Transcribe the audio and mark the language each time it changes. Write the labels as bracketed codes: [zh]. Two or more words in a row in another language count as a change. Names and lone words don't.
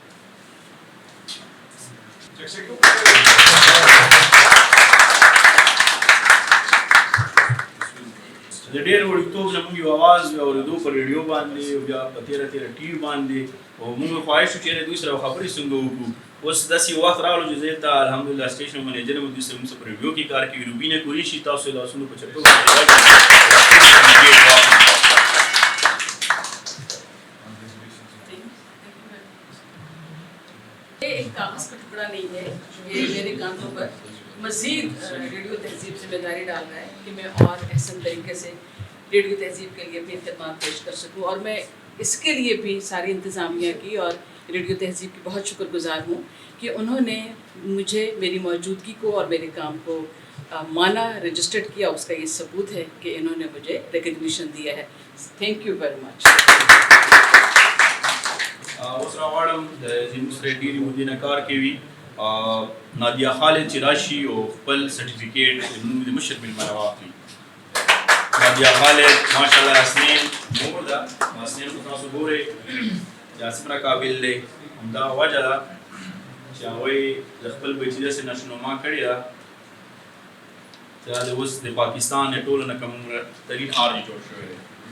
[ps] د ډېر وړتوب نه موږ یو اواز اورېدو په ریډیو باندې او بیا په تېره ټي وي باندې او موږ خواهش وکړو چې دوی سره خبرې څنګه وکړو اوس داسې وخت راغلو چې زه ته الحمدلله سټیشن منیجر یم دوی سره موږ په ریډیو کې کار کوي روبینه قریشي تاسو لاسونو په چپو [ur] ایک کاغذ کا ٹکڑا نہیں ہے، یہ میرے کاندھوں پر مزید ریڈیو تہذیب ذمہ داری ڈال رہا ہے کہ میں اور احسن طریقے سے ریڈیو تہذیب کے لیے اپنی خدمت پیش کر سکوں اور میں اسکے لیے بھی ساری انتظامیہ کی اور ریڈیو تہذیب کی بہت شکرگزار ہوں کہ انہوں نے مجھے میری موجودگی کو اور میرے کام کو مانا رجسٹرڈ کیا. اسکا یہ ثبوت ہے کہ انہوں نے مجھے ریکگنیشن دیا ہے. [en] Thank you very much. [ps] اوس راوړم د زموږ سره ډېرې مودې نه کار کوي نادیه خالد چې راشي او خپل سرټیفیکیټ زموږ د مشر مېلمانه واخلي نادیه خالد ماشاءالله حسنین مور ده حسنین خو تاسو ګورئ چې څومره قابل دی همدا وجه ده چې هغوی د خپل بچي داسې نشونما کړې ده چې دا د اوس د پاکستان د ټولو نه کم ترین آرج جوړ شوی دی